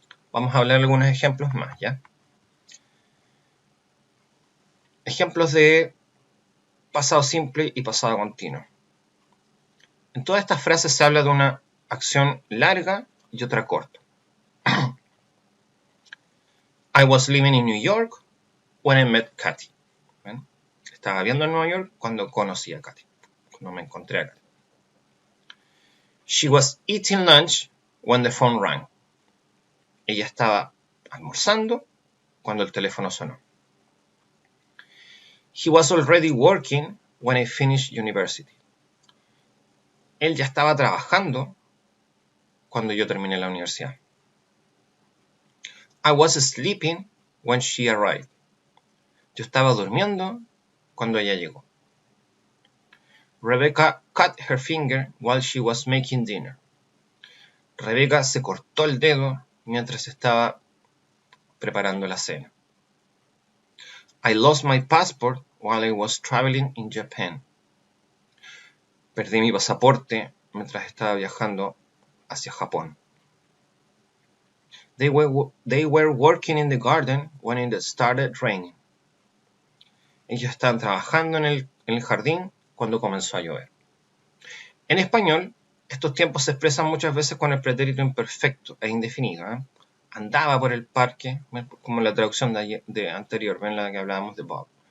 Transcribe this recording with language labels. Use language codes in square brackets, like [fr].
[es] Vamos a hablar de algunos ejemplos más, ¿ya? Ejemplos de pasado simple y pasado continuo. En todas estas frases se habla de una acción larga y otra corta. [en] I was living in New York when I met Katy. [es] ¿Ven? Estaba viviendo en Nueva York cuando conocí a Katy, cuando me encontré a Katy. [en] She was eating lunch when the phone rang. [es] Ella estaba almorzando cuando el teléfono sonó. [en] He was already working when I finished university. [es] Él ya estaba trabajando cuando yo terminé la universidad. [en] I was sleeping when she arrived. [es] Yo estaba durmiendo cuando ella llegó. [en] Rebecca cut her finger while she was making dinner. [es] Rebecca se cortó el dedo mientras estaba preparando la cena. [en] I lost my passport while I was traveling in Japan. [es] Perdí mi pasaporte mientras estaba viajando hacia Japón. [en] They were working in the garden when it started raining. [es] Ellos estaban trabajando en el jardín cuando comenzó a llover. En español, estos tiempos se expresan muchas veces con el pretérito imperfecto e indefinido. Andaba por el parque, como la traducción de anterior, ven la que hablábamos de Bob.